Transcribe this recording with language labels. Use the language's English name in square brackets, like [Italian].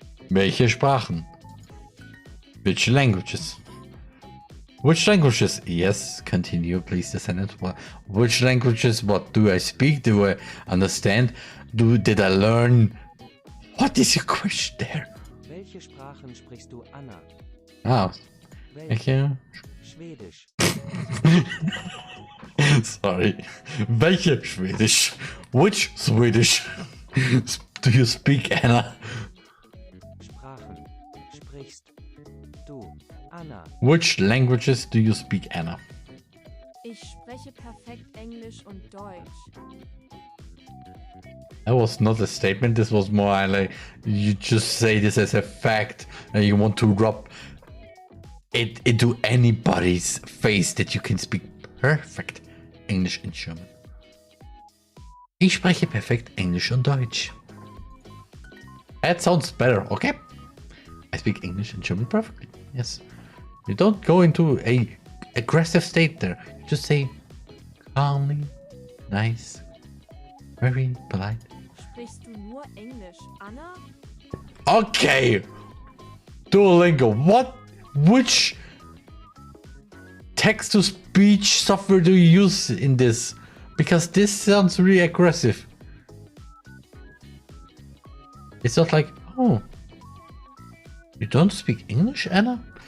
[German] Welche Sprachen? [English] Which languages? Which languages? Yes, continue please the sentence. Which languages? What do I speak? Do I understand? Did I learn? What is your question there? [German] Welche Sprachen sprichst du, Anna? Ah, Welche? welche? Schwedisch. [English] Sorry. [German] Welche [English] Swedish? Which Swedish do you speak, Anna? [German] Sprachen. Sprichst du, Anna? [English] Which languages do you speak, Anna? [German] Ich spreche perfekt Englisch und Deutsch. [English] That was not a statement. This was more like you just say this as a fact and you want to rub it into anybody's face that you can speak perfect English and German. [German] Ich spreche perfekt Englisch und Deutsch. [English] That sounds better, okay? I speak English and German perfectly. Yes. You don't go into a aggressive state there. You just say calmly, nice, very polite. [German] Sprichst du nur Englisch, Anna? [English] Okay. Duolingo. Which text-to-speech software do you use in this? Because this sounds really aggressive. It's not like, oh, you don't speak English, Anna?